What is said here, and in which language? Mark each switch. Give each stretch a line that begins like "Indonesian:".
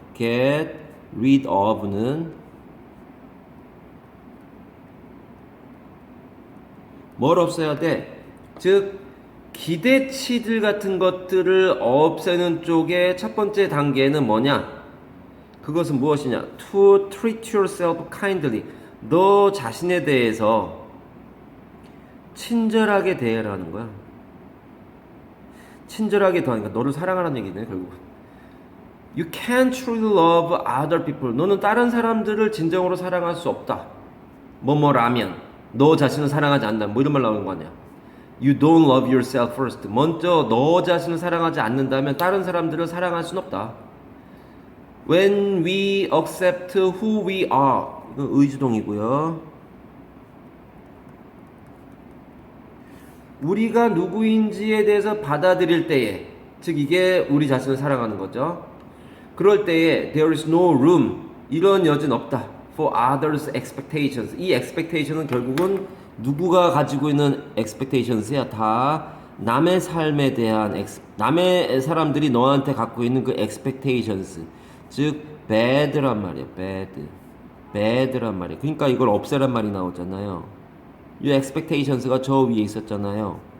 English: get rid of
Korean: 는 뭘 없애야 돼? 즉 기대치들 같은 것들을 없애는 쪽의 첫 번째 단계는 뭐냐? 그것은 무엇이냐?
English: To treat yourself kindly.
Korean: 너 자신에 대해서 친절하게 대해라는 거야. 친절하게 대하니까 너를 사랑하라는 얘기네 결국은.
English: You can't truly love other people.
Korean: 너는 다른 사람들을 진정으로 사랑할 수 없다. 뭐뭐라면 너 자신을 사랑하지 않는다. 뭐 이런 말 나오는 거 아니야.
English: You don't love yourself first.
Korean: 먼저 너 자신을 사랑하지 않는다면 다른 사람들을 사랑할 수는 없다.
English: When we accept who we are.
Korean: 이건 의주동이고요. 우리가 누구인지에 대해서 받아들일 때에, 즉 이게 우리 자신을 사랑하는 거죠. 그럴 때에
English: there is no room.
Korean: 이런 여지는 없다.
English: For others' expectations.
Korean: 이 expectation은 결국은 누구가 가지고 있는 expectations야. 다 남의 삶에 대한 남의 사람들이 너한테 갖고 있는 그 expectations. 즉 bad란 말이야. bad란 말이야. 그러니까 이걸 없애란 말이 나오잖아요. 이 expectations가 저 위에 있었잖아요.